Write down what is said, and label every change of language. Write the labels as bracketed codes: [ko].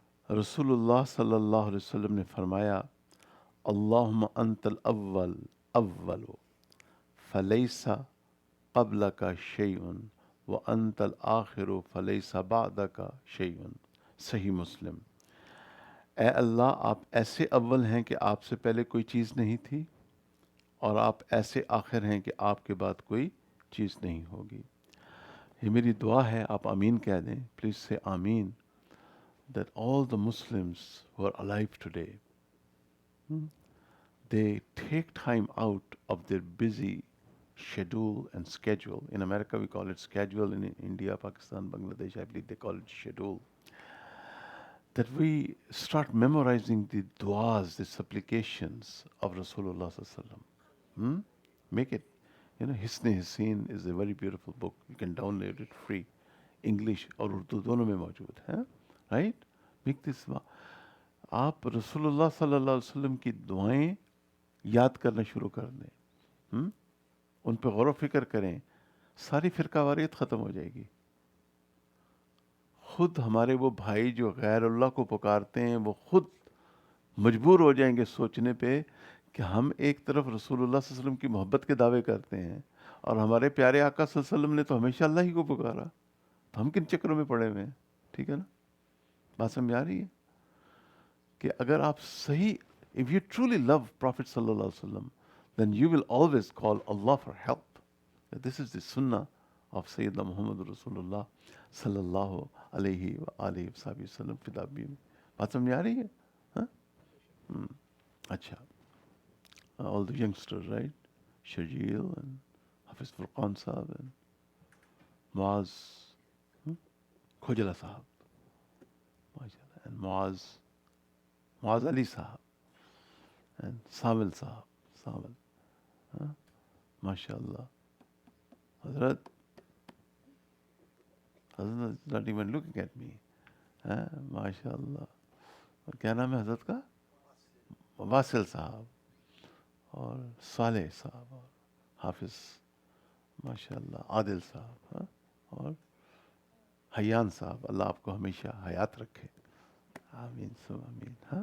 [ur] رسول اللہ صلی اللہ علیہ وسلم نے فرمایا [ar] اللہم انت الاول اول فلیس قبلک شیء وانت الآخر فلیس بعدک شیء. صحیح مسلم. [ur] اے اللہ، آپ ایسے اول ہیں کہ آپ سے پہلے کوئی چیز نہیں تھی، اور آپ ایسے آخر ہیں کہ آپ کے بعد کوئی چیز نہیں ہوگی. یہ میری دعا ہے، آپ آمین کہہ دیں. [en] Please say amen. That all the Muslims who are alive today, they take time out of their busy schedule and schedule. In America we call it schedule, in India, Pakistan, Bangladesh, I believe they call it schedule. That we start memorizing the du'as, the supplications of Rasulullah sallallahu alaihi wasallam. Make it, Hisn Hasin is a very beautiful book. You can download it free. [ur] English اور اردو دونوں میں موجود ہے. [en] Right? Make this. [ur] آپ رسول اللہ صلی اللہ علیہ وسلم کی دعائیں یاد کرنا شروع کر دیں، ان پہ غور و فکر کریں، ساری فرقہ واریت ختم ہو جائے گی. خود ہمارے وہ بھائی جو غیر اللہ کو پکارتے ہیں، وہ خود مجبور ہو جائیں گے سوچنے پہ کہ ہم ایک طرف رسول اللہ صلی اللہ علیہ وسلم کی محبت کے دعوے کرتے ہیں، اور ہمارے پیارے آقا صلی اللہ علیہ وسلم نے تو ہمیشہ اللہ ہی کو پکارا، تو ہم کن چکروں میں پڑے ہوئے ہیں؟ ٹھیک ہے نا؟ بات سمجھ آ رہی ہے کہ اگر آپ صحیح [en] if you truly love Prophet صلی اللہ علیہ وسلم, then you will always call Allah for help. This is the sunnah of Sayyidina Muhammad Rasulullah صلی اللہ علیہ وآلہ وسلم. [ur] فدابی میں بات سمجھ آ رہی ہے؟ ہاں؟ اچھا. [en] All the youngsters, right? Shajil and Hafiz Furqan Sahab and Muaz Khojala Sahab, and Muaz Ali Sahab and Samil Sahab. Samil. MashaAllah. Hazrat is not even looking at me. MashaAllah. [ur] اور کیا نام ہے حضرت کا؟ واصل صاحب اور صالح صاحب اور حافظ ماشاءاللہ عادل صاحب اور حیان صاحب. اللہ آپ کو ہمیشہ حیات رکھے. آمین سم آمین.